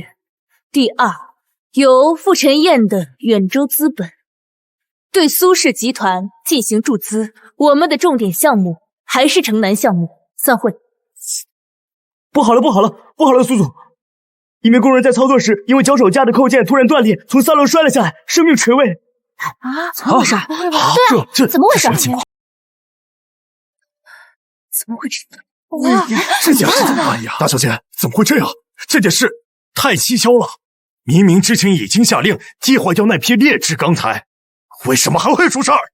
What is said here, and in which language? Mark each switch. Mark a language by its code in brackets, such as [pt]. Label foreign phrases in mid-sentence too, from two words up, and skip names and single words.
[zh] 第二，由傅晨燕的遠州資本對蘇氏集團進行注資，我們的重點項目還是城南項目。散會。不好了，不好了，不好了，蘇總！一名工人在操作時，因為腳手架的扣件突然斷裂，從3樓摔了下來，生命垂危。啊？怎么回事？对，怎么回事？什么情况？怎么会这样？这件事怎么办呀？大小姐，怎么会这样？这件事太蹊跷了！明明之前已经下令击坏掉那批劣质钢材，为什么还会出事儿？